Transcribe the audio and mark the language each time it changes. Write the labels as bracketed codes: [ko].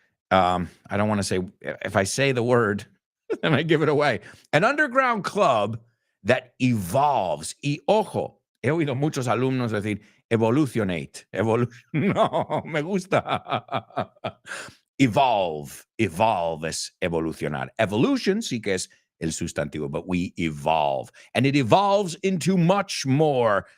[en] I don't want to say, if I say the word, then I give it away. An underground club that evolves. [es] Y ojo, he oído muchos alumnos decir, evolutionate. No, me gusta. Evolve es evolucionar. Evolution sí que es el sustantivo, [en] but we evolve. And it evolves into much more.